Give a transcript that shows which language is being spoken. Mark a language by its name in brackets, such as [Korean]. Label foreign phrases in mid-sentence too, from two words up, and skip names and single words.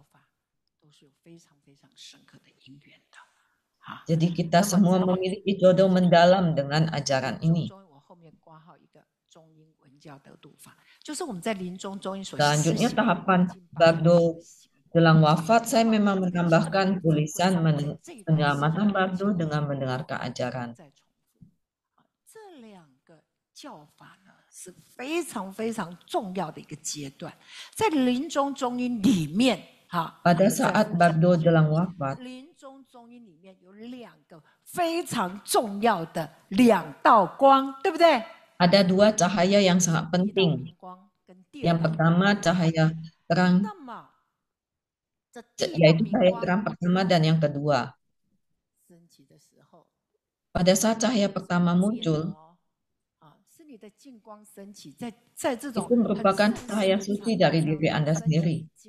[Indonesian] Jadi kita semua memiliki jodoh mendalam dengan ajaran ini. Selanjutnya tahapan Bardo jelang wafat, saya memang menambahkan tulisan penyelamatan Bardo dengan mendengarkan ajaran. [Chinese] 教法呢是非常非常重要的一个阶段，在临终中阴里面，哈 [Indonesian] ，pada saat Bardo jelang wafat， [Chinese] 临终中阴里面有两个非常重要的两道光，对不对？ [Indonesian] ada dua cahaya yang sangat penting. Yang pertama cahaya terang, yaitu cahaya terang pertama dan yang kedua. Pada saat cahaya pertama muncul, itu merupakan cahaya suci dari diri Anda sendiri.